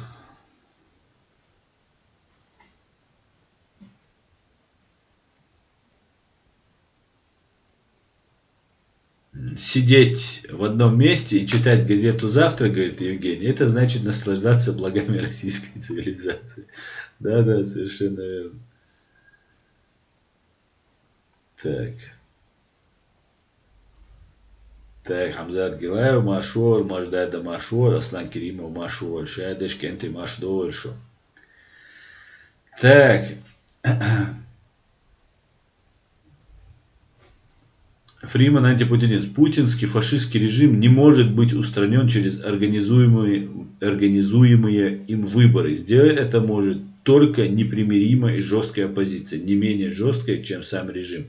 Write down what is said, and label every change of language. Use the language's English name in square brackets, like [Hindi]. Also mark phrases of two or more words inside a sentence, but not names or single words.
[Russian] Сидеть в одном месте и читать газету «Завтра», говорит Евгений, это значит наслаждаться благами российской цивилизации. Да, совершенно верно. Так. Так, Хамзат Гилаев, Машор, Маждада Машор, Аслан Керимов Машор, Шайдеш Кенты Машдольшо. Так. Фриман, антипутинист. Путинский фашистский режим не может быть устранен через организуемые им выборы. Сделать это может только непримиримая и жесткая оппозиция, не менее жесткая, чем сам режим.